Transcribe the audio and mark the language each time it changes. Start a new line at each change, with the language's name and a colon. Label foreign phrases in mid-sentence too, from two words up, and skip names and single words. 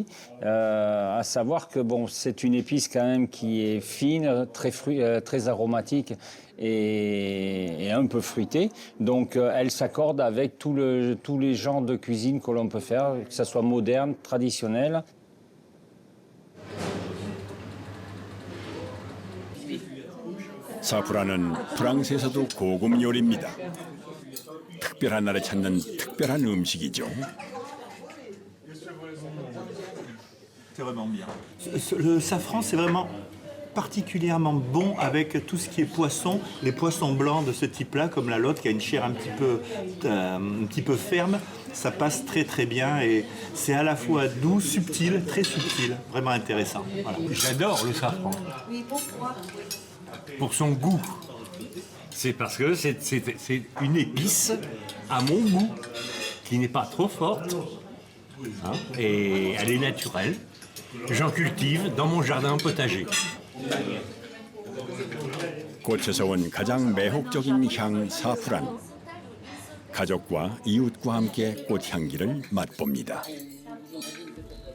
French: À savoir que bon, c'est une épice quand même qui est fine, très aromatique et un peu fruitée. Donc, elle s'accorde avec tous les genres de cuisine que l'on peut faire, que ce soit moderne, traditionnel.
Korean: 사프란은 프랑스에서도 고급 요리입니다. 특별한 날에 찾는 특별한 음식이죠.
French: C'est vraiment bien. Le safran, c'est vraiment particulièrement bon avec tout ce qui est poisson, les poissons blancs de ce type-là, comme la lotte qui a une chair un petit peu ferme, ça passe très très bien et c'est à la fois doux, subtil, très subtil, vraiment intéressant. Voilà. J'adore le safran. Pour son goût. C'est parce que c'est une épice à mon goût, qui n'est pas trop forte, hein, et elle est naturelle. J'en cultive dans mon jardin potager.
Korean: 꽃에서 온 가장 매혹적인 향 사프란. 가족과 이웃과 함께 꽃향기를 맛봅니다.